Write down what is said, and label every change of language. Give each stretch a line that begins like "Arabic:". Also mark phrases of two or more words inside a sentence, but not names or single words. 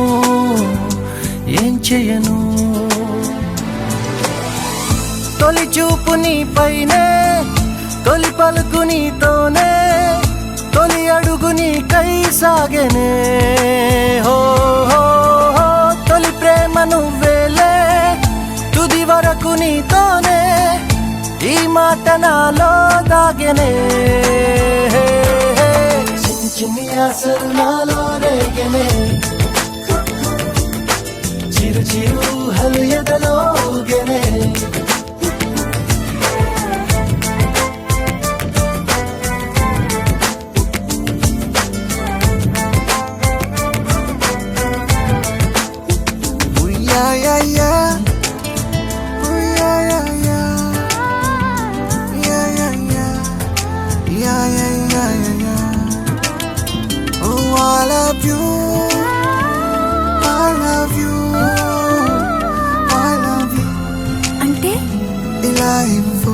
Telugu: ఏం చేయను తొలి చూపు నీ పైనే తొలి పలుకు నీతోనే తొలి అడుగు నీకై సాగెనే హో హో హో తొలి ప్రేమ నువ్వేలే తుది వరకు నీతోనే ఈ మాట నాలో దాగెనే చిన్ని ఆశలు నాలో రేగనే చిరు చిరు హలు ఎదలో ఊగెనే Yeah, yeah, yeah. Ooh, yeah, yeah, yeah. Yeah, yeah, yeah. Yeah, yeah, yeah, yeah, yeah.
English: Oh, I love you. I love you. I love you.
Telugu: అంటే ఇలా ఇవ్వు.